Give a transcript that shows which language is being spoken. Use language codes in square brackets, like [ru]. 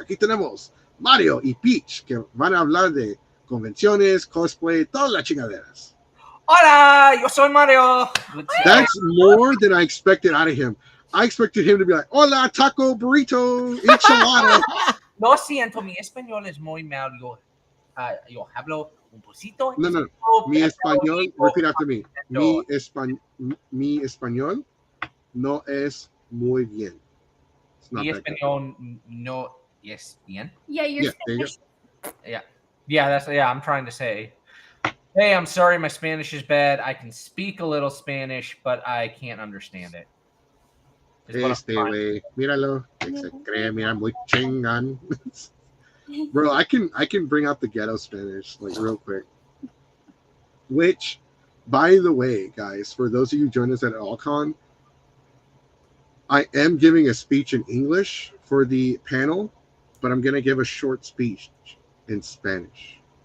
[es] Aquí tenemos Mario y Peach, que van a hablar de convenciones, cosplay, todas las chingaderas. Hola, yo soy Mario. [en] That's more than I expected out of him. I expected him to be like, [es] hola, taco, burrito, enchilada. Lo siento, mi español es muy mal. Yo hablo un poquito. [en] No. [es] Mi español, [en] repeat after me. [es] Mi español no es muy bien. Mi español no es bien. [en] Yeah, you're Spanish. I'm trying to say, hey, I'm sorry, my Spanish is bad. I can speak a little Spanish, but I can't understand it. [es] Güey, míralo, que se cree, mira, muy chingan. [en] Bro, I can bring out the ghetto Spanish like real quick. Which, by the way, guys, for those of you who join us at Alcon, I am giving a speech in English for the panel, but I'm gonna give a short speech in Spanish.